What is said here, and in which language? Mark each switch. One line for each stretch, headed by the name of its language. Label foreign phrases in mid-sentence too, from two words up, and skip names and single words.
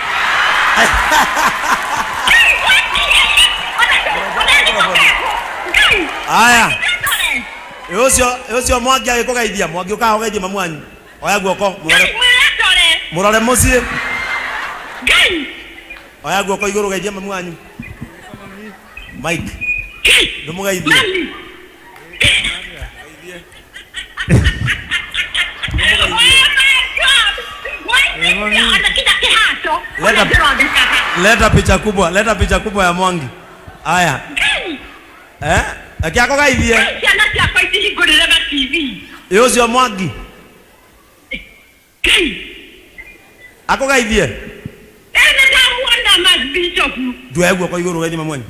Kikuyu: Aya. Ucio Mwangi agikugeithia, Mwangi ukahogeithia mamu wanyu. Oya guoko, murore mucie. Ngai. Oya guoko iguru geithia mamu wanyu. Mike. Ndumugeithie.
Swahili: Leta picha kubwa ya Mwangi.
Kikuyu: Aya. Akiako gaithie. Ciana ciakwa itihingurire na TV. Ucio Mwangi. Ako gaithie. Ene ndamuona Bishop. Nduwe guoko iguru geithia mamu wanyu.